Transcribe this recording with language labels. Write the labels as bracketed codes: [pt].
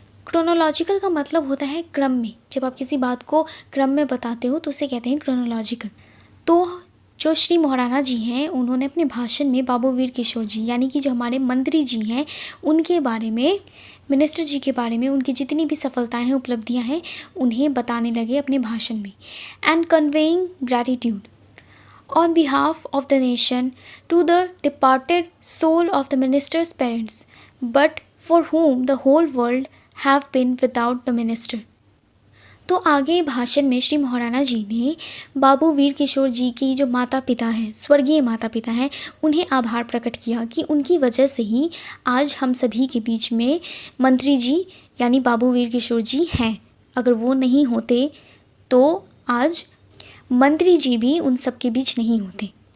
[hi] Chronological का मतलब होता है क्रम में, जब आप किसी बात को क्रम में बताते हो तो उसे कहते हैं क्रोनोलॉजिकल। तो जो श्री महाराणा जी हैं उन्होंने अपने भाषण में बाबू वीर किशोर जी यानी कि जो हमारे मंत्री जी हैं उनके बारे में, मिनिस्टर जी के बारे में, उनकी जितनी भी सफलताएं हैं, उपलब्धियां हैं, उन्हें बताने लगे अपने भाषण में। [en] And conveying gratitude on behalf of the nation to the departed soul of the minister's parents, but for whom the whole world have been without the minister. [hi] तो आगे भाषण में श्री महाराणा जी ने बाबू वीर किशोर जी की जो माता पिता हैं, स्वर्गीय माता पिता हैं, उन्हें आभार प्रकट किया कि उनकी वजह से ही आज हम सभी के बीच में मंत्री जी यानी बाबू वीर किशोर जी हैं। अगर वो नहीं होते तो आज मंत्री जी भी उन सब के बीच नहीं होते।